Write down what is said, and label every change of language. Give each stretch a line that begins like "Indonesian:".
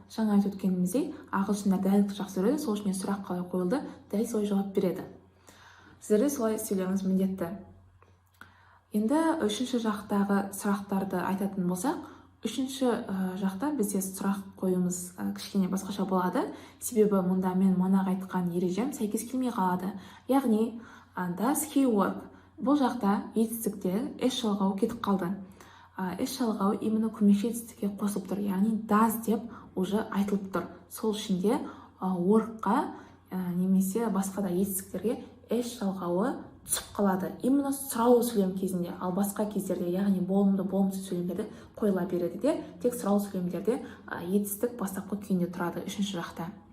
Kazakh: Жаңа айтып өткеніміздей, ағылшындар дәлдікті жақсы көреді, сол үшін сұрақ қалай қойылды, дәл солай жауап береді. Сіздер де солай сөйлеуіңіз міндетті. Енді үшінші жақтағы сұрақтарды айтатын болсақ, үшінші жақта бізде сұрақ қоюымыз кішкене басқаша болады. Себебі мұнда мен манағы айтқан ережем сәйкес келмей қалады.
English: Яғни, does he work?
Kazakh: Бұл жақта етістікте эш жалғауы кетіп қалды. Эш жалғауы именно көмекші етістікке қосылып тұр, яғни does деп уже айтылып тұр. Сол үшін де workқа немесе басқа да етістіктерге эш жалғауы түсіп қалады. Именно сұраулы сөйлем кезінде, ал басқа кездерде, яғни болымды, болымсыз сөйлемдерде қойыла береді де, тек сұраулы сөйлемдерде етістік бастапқы күйінде тұрады үшінші жақта.